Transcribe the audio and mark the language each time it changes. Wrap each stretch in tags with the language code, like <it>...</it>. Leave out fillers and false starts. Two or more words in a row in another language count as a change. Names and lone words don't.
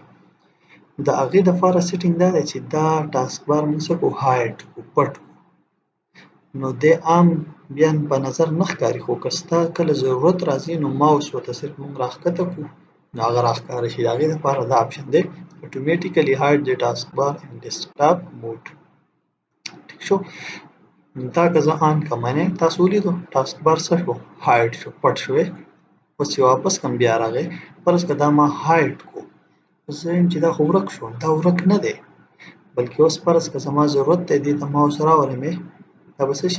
<ps>د هغې دپاره سیټینګ دا دی چې دا ټاسک بار موږ څه کړو؟ هایډ کړو، پټ کړو. نو دی عام بیا په نظر نه ښکاري، خو که ستا کله ضرورت راځي نو ماوس ورته صرف موږ راښکته کړو نو هغه راښکاره شي. د هغې دپاره دا اپشن دی</ps> <en>automatically hide the taskbar in desktop mode.</en> <ps>ټیک شو؟ دا که زه آن کړم، یعنې تاسو ولیدو ټاسک بار څه شو؟ هایډ شو، پټ شوی. اوس چې واپس کړم بیا راغی، فرض کړه دا ما هایډ کړو، زه وایم چې دا خو ورک شو. دا ورک نه دی، بلکې اوس فرض کړه زما ضرورت دی، دې ته ماوس راولم، دا به څه شي؟</ps>